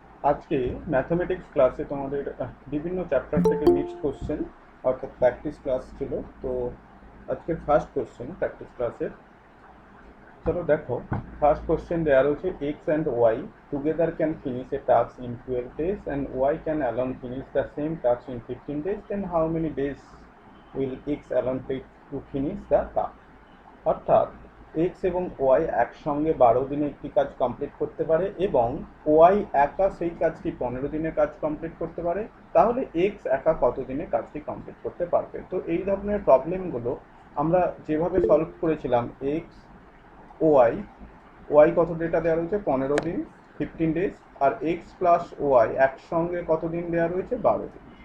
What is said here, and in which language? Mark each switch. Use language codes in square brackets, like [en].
[bn] আজকে ম্যাথমেটিক্স ক্লাসে তোমাদের বিভিন্ন চ্যাপ্টার থেকে মিক্সড কোশ্চেন অর্থাৎ প্র্যাকটিস ক্লাস ছিল। তো আজকের ফার্স্ট কোশ্চেন প্র্যাকটিস ক্লাসের, চলো দেখো। [en] First question দেওয়া রয়েছে x and y together can finish a task in 12 days and y can alone finish the same task in 15 days, then how many days will x alone take to finish the task? [bn] অর্থাৎ x এবং Y একসঙ্গে 12 দিনে একটি কাজ complete করতে পারে এবং Y একা সেই কাজটি 15 দিনে কাজ কমপ্লিট করতে পারে। তাহলে এক্স একা কত দিনে কাজটি কমপ্লিট করতে পারবে? তো এই ধরনের প্রবলেমগুলো আমরা যেভাবে সলভ করেছিলাম, এক্স ওয়াই, ওয়াই কত ডেটা দেওয়া রয়েছে 15 দিন 15 days, আর এক্স প্লাস ওয়াই একসঙ্গে কত দিন দেওয়া রয়েছে 12 দিন।